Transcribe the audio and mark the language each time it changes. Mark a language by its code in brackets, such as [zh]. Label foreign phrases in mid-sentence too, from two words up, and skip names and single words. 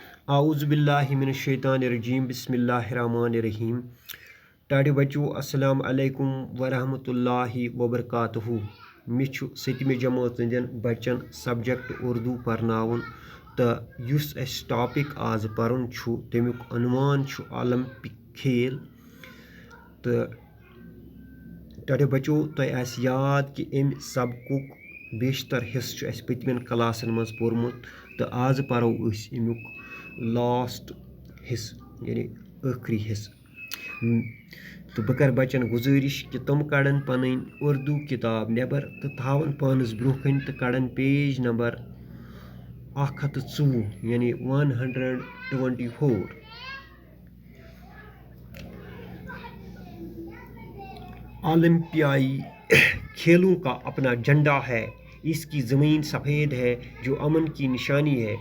[ar] اعوذ باللہ من الشیطان الرجیم بسم اللہ الرحمن الرحیم. [ks] ٹاٹے بچو [ar] السلام علیکم ورحمۃ اللہ وبرکاتہ. [ks] مےٚ چھُ 7مہِ جمٲژ ہٕنٛدٮ۪ن بچن سبجیکٹ اردو پرناوُن تہٕ یُس اَسہِ ٹاپک آز پرُن چھُ تمیُک عنوان چھُ اولمپک کھیل. تہٕ ٹاٹے بچو تۄہہِ آسہِ یاد کہِ اَمہِ سبقُک بیشتر حصہٕ چھُ اَسہِ پٔتمٮ۪ن کلاسن منٛز پوٚرمُت تہٕ آز پرو أسۍ امیُک لاسٹ حصہٕ یعنی ٲخری حصہٕ. تہٕ بہٕ کرٕ بچن گُزٲرِش کہِ تِم کڑن پنٕنۍ اردو کِتاب نٮ۪بر تہٕ تھاون پانس برونٛہہ کنہِ تہٕ کڑن [en] page number [ks] 104 یعنی 124. [ur] اولمپیائی کھیلوں کا اپنا جھنڈا ہے. اس کی زمین سفید ہے جو امن کی نشانی ہے.